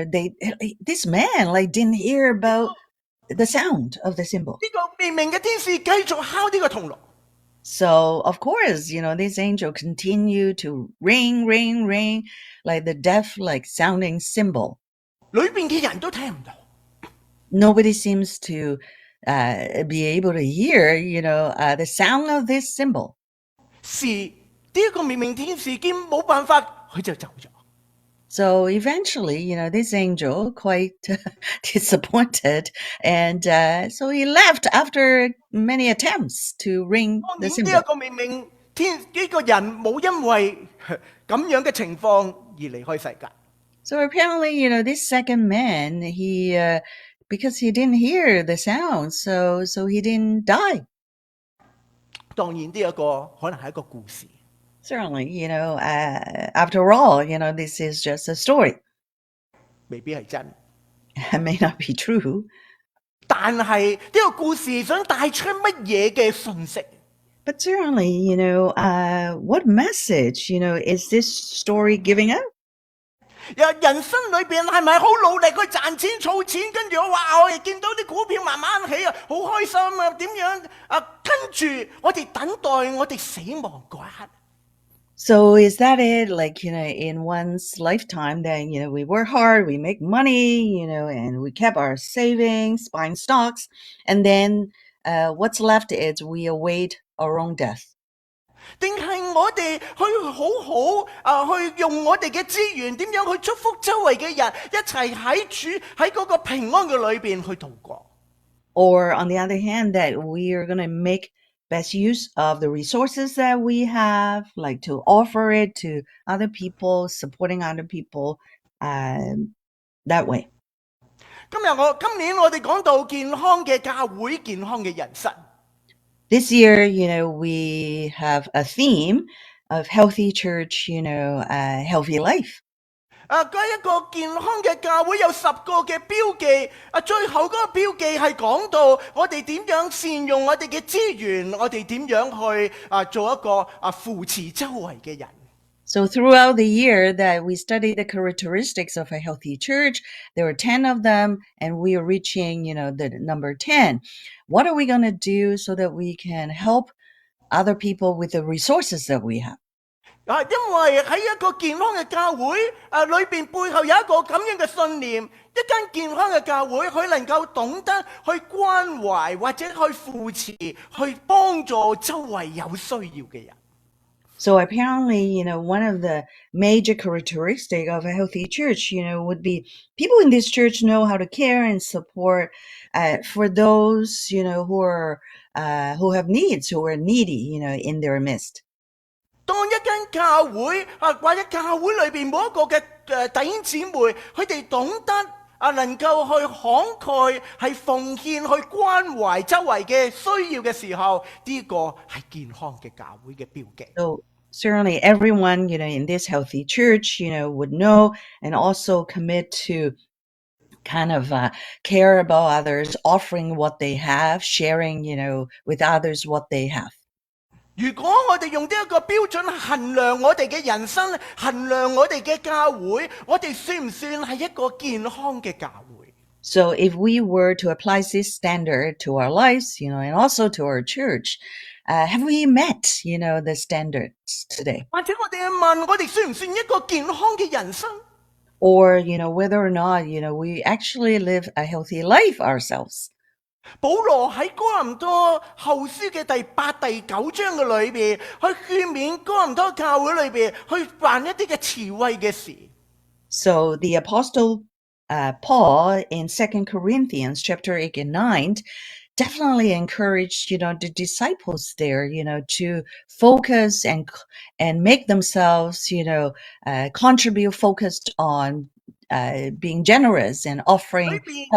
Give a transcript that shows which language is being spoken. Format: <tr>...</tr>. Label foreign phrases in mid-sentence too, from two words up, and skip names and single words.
<en>This man didn't hear about the sound of the cymbal.</en> <yue>呢個滅命嘅天使繼續敲呢個銅鑼。</yue> <en>So of course, this angel continued to ring, ring, ring, like the deaf, sounding cymbal.</en> <yue>裏邊嘅人都聽唔到。</yue> <en>Nobody seems to be able to hear, the sound of this cymbal.</en> <yue>是呢一個滅命天使見冇辦法，佢就走咗。</yue> <en>So eventually, this angel quite disappointed, and so he left after many attempts to ring</en> <yue>當</yue> <en>the</en> <yue>然呢</yue> <en>symbol.</en> <yue>一個命令，呢個人冇因為咁樣嘅情況而離開世界。</yue> <en>So apparently, this second man, because he didn't hear the sound, so he didn't die.</en> <yue>當然呢一個可能係一個故事，</yue> <en>Certainly, after all, this is just a story.</en> <yue>未必係真。</yue> <en>It may not be true,</en> <yue>但係呢個故事想帶出乜嘢嘅信息？</yue> <en>but certainly, what message, is this story giving out?</en> <yue>人生裏邊係咪好努力去賺錢儲錢，跟住哇，我哋見到啲股票慢慢起啊，好開心啊，點樣啊？跟住我哋等待我哋死亡嗰一刻。</yue> <en>So is that it? Like, in one's lifetime, then, we work hard, we make money, and we kept our savings, buying stocks. And then what's left is we await our own death.</en> <yue>定係我哋去好好去用我哋嘅資源，點樣去祝福周圍嘅人，一齊喺嗰個平安嘅裏邊去度過。</yue> <en>Or on the other hand, that we are going to make best use of the resources that we have, like to offer it to other people, supporting other people that way.</en> <yue>今年我哋講到健康嘅教會，健康嘅人生。</yue> <en>This year, we have a theme of healthy church, healthy life.</en> <yue>嗰一個健康嘅教會有10個嘅標記，最後嗰個標記係講到我哋點樣善用我哋嘅資源，我哋點樣去做一個扶持周圍嘅人。</yue> <en>So throughout the year that we study the characteristics of a healthy church, there were 10 of them, and we are reaching, the number 10. What are we going to do so that we can help other people with the resources that we have?</en> <yue>因為喺一個健康嘅教會裏邊，背後有一個咁樣嘅信念，一間健康嘅教會，佢能夠懂得去關懷或者去扶持、去幫助周圍有需要嘅人。</yue> <en>So apparently, one of the major characteristics of a healthy church, would be people in this church know how to care and support for those, who have needs, who are needy, in their midst.</en> <yue>當一間教會或者教會裏邊每一個嘅弟兄姊妹，佢哋懂得能夠去慷慨、係奉獻、去關懷周圍嘅需要嘅時候，呢個係健康嘅教會嘅標記。</yue> <en>So certainly everyone, in this healthy church, would know and also commit to kind of care about others, offering what they have, sharing, with others what they have.</en> <yue>如果我哋用呢一個標準衡量我哋嘅人生，衡量我哋嘅教會，我哋算唔算係一個健康嘅教會？</yue> <en>So if we were to apply this standard to our lives, and also to our church, have we met, the standards today?</en> <yue>或者我哋去問，我哋算唔算一個健康嘅人生？</yue> <en>Or, whether or not, we actually live a healthy life ourselves.</en> <yue>保羅喺哥林多後書嘅第8、第9章嘅裏邊，去勸勉哥林多教會裏邊去辦一啲嘅慈惠嘅事。</yue> <en>So the apostle Paul in 2 Corinthians chapter 8 and 9 definitely encouraged, the disciples there, to focus and make themselves, contribute, focused on being generous and offering help.</en>